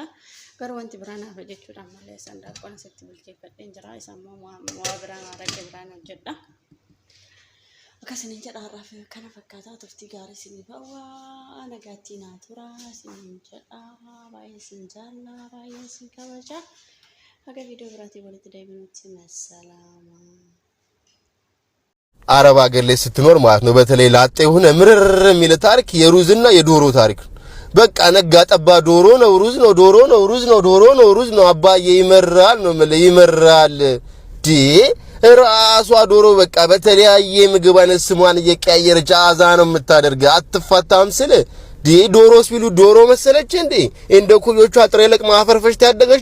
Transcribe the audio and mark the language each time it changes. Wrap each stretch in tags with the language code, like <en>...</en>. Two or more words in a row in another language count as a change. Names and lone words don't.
<om>Garuu wanti biraan hafa jechuudhaan malee sandaaqoon asitti bilcheeffadheen jira. Isaan immoo waa biraan araqee biraan hojjedha. Akkasiin jedhaaraaf kana fakkaataa turtii gaarii sinii bawa nagaatti naaturaa sinii jedhaa baay'ee sin jaallaa baay'ee sin kabaja haga viidiyoo biraatii walitti deebinutti መሰላማ</om> <am>አረብ ሀገር ላይ ስትኖር ማለት ነው በተለይ ላጤ ሆነ ምርር የሚል ታሪክ የሩዝና የዶሮ ታሪክ በቃ ነጋ ጠባ ዶሮ ነው ሩዝ ነው ዶሮ ነው ሩዝ ነው ዶሮ ነው ሩዝ ነው አባዬ ይመራል ነው ማለት ይመራል ዲ ራሷ ዶሮ በቃ በተለያየ ምግብ አይነት ስሟን እየቀያየረች አዛ ነው የምታደርግ አትፋታም ስለ ዲ ዶሮስ ቢሉ ዶሮ መሰለች እንዴ እንደ ኩዮቿ ጥሬ ለቅማ አፈርፈሽት ያደገች</am>